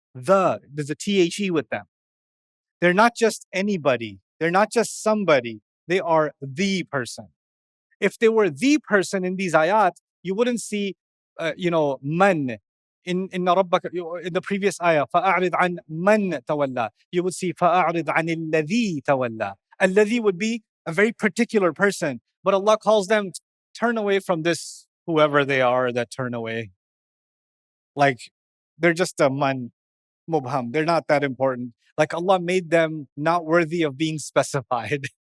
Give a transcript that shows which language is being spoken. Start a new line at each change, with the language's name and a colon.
English: There's a THE with them. They're not just anybody. They're not just somebody. They are the person. If they were the person in these ayat, you wouldn't see, man in the previous ayah.
Arabic: فَأَعْرِضْ عَنْ مَنْ تَوَلَّى.
English: You would see
Arabic: فَأَعْرِضْ عَنِ الَّذِي تَوَلَّى.
English: الَّذِي would be a very particular person, but Allah calls them, turn away from this, whoever they are that turn away. Like, they're just a man, mubham. They're not that important. Like, Allah made them not worthy of being specified.